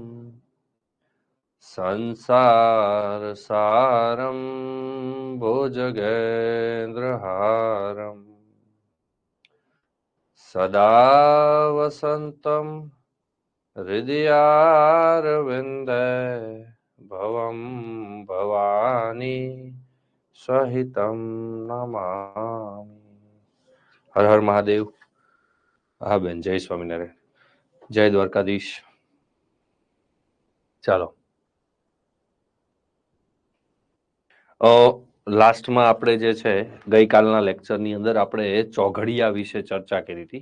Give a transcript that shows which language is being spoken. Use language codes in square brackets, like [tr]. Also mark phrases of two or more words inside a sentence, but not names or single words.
[sa] संसारसारं भुजगेन्द्रहारं सदा वसन्तं हृदयारविन्दे भवं भवानी सहितं नमामि। [hi] हर हर महादेव। [gu] હા બેન, જય સ્વામિનારાયણ, જય દ્વારકાધીશ. ચાલો, લાસ્ટમાં આપણે જે છે ગઈકાલના લેક્ચરની અંદર આપણે ચોઘડિયા વિશે ચર્ચા કરી હતી.